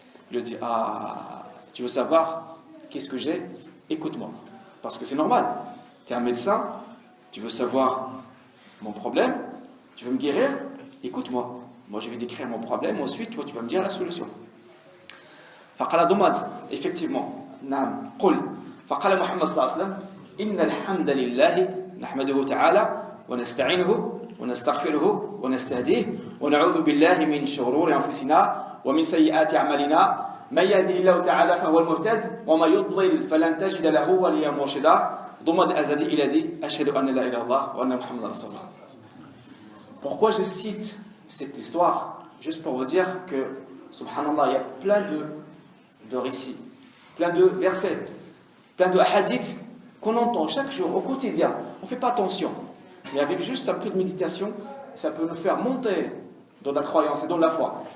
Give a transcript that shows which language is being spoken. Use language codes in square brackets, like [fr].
[fr] Il lui dit, ah, tu veux savoir qu'est-ce que j'ai? Écoute-moi. Parce que c'est normal. Tu es un médecin, tu veux savoir mon problème, tu veux me guérir, écoute-moi. Moi, je vais décrire mon problème, ensuite, toi, tu vas me dire la solution. [ar] فقال ضمد [fr] effectivement [ar] نعم قل فقال محمد صلى الله عليه وسلم إن الحمد لله نحمده تعالى ونستعينه ونستغفره ونستهديه ونعوذ بالله من شرور أنفسنا ومن سيئات أعمالنا من يهده الله تعالى فهو المهتد وما يضلل فلن تجد له وليا مرشدا ضمد أزدي إلى دي أشهد أن لا إله إلا الله وأن محمد رسول الله. [fr] Pourquoi je cite cette histoire? Juste pour vous dire que, subhanallah, il y a plein de récits, plein de versets, plein de hadiths qu'on entend chaque jour, au quotidien. On ne fait pas attention. Mais avec juste un peu de méditation, ça peut nous faire monter dans la croyance et dans la foi.